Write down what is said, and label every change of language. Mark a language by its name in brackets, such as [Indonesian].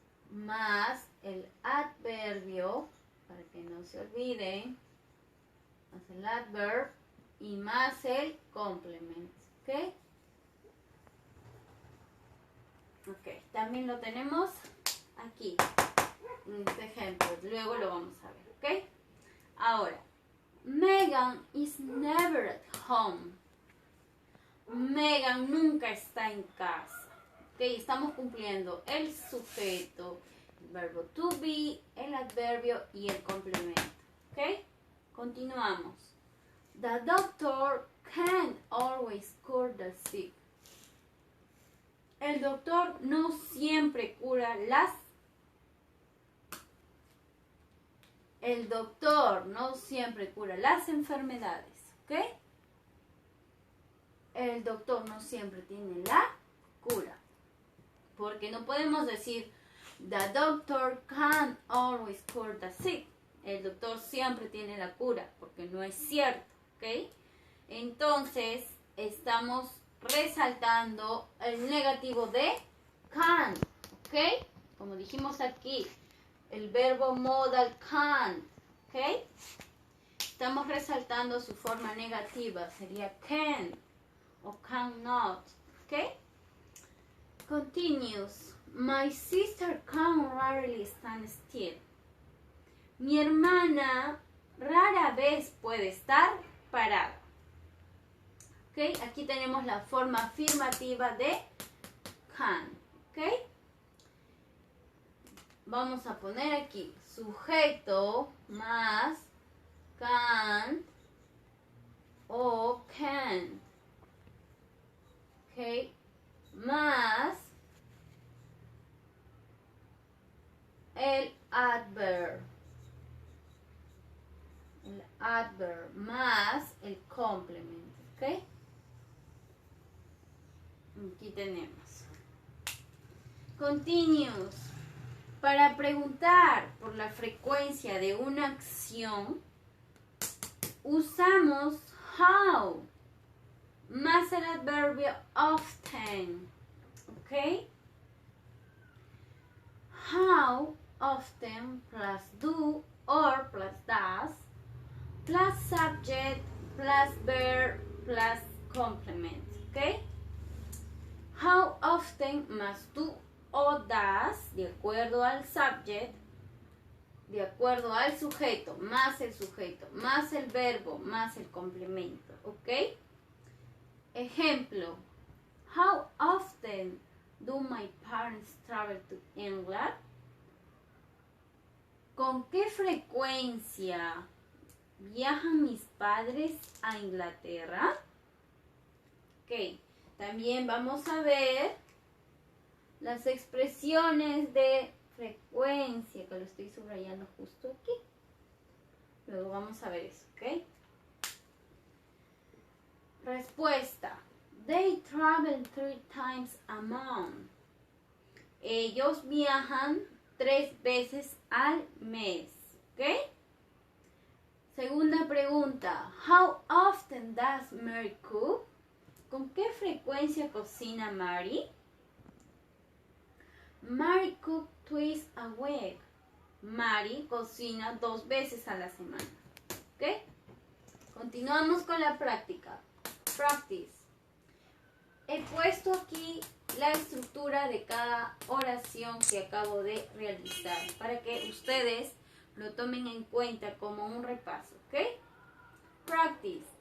[Spanish] Más el adverbio, para que no se olviden, más el adverb y más el complement, ¿ok? Ok, también lo tenemos aquí, en este ejemplo, luego lo vamos a ver, ¿ok? Ahora, [English] Megan is never at home. [Spanish] Megan nunca está en casa. Ok, estamos cumpliendo el sujeto, el verbo to be, el adverbio y el complemento. Ok, continuamos. [English] The doctor can't always cure the sick. [Spanish] El doctor no siempre cura las... El doctor no siempre cura las enfermedades. ¿Ok? El doctor no siempre tiene la cura. Porque no podemos decir [English] the doctor can't always cure the sick. [Spanish] El doctor siempre tiene la cura, porque no es cierto, ¿ok? Entonces, estamos resaltando el negativo de can, ¿ok? Como dijimos aquí, el verbo modal can, ¿ok? Estamos resaltando su forma negativa, sería can o cannot, ¿ok? [English] Continues. My sister can rarely stand still. [Spanish] Mi hermana rara vez puede estar parada. ¿Ok? Aquí tenemos la forma afirmativa de can. ¿Ok? Vamos a poner aquí sujeto más can o can. ¿Ok? Más el adverb. El adverb más el complement. ¿Ok? Aquí tenemos. Continuous. Para preguntar por la frecuencia de una acción, usamos how más el adverbio often. ¿Ok? [English] How often plus do or plus does plus subject plus verb plus complement. ¿Ok? [Spanish] How often más do o does, de acuerdo al subject, de acuerdo al sujeto, más el verbo, más el complemento, ¿ok? Ejemplo, [English] how often do my parents travel to England? [Spanish] ¿Con qué frecuencia viajan mis padres a Inglaterra? Ok, también vamos a ver las expresiones de frecuencia, que lo estoy subrayando justo aquí. Luego vamos a ver eso, ¿ok? Respuesta. [English] They travel 3 times a month. [Spanish] Ellos viajan 3 veces al mes, ¿ok? Segunda pregunta. [English] How often does Mary cook? [Spanish] ¿Con qué frecuencia cocina Mary? [English] Mary cooks twice a week. [Spanish] Mary cocina 2 veces a la semana. ¿Ok? Continuamos con la práctica. Practice. He puesto aquí la estructura de cada oración que acabo de realizar para que ustedes lo tomen en cuenta como un repaso. ¿Ok? Practice.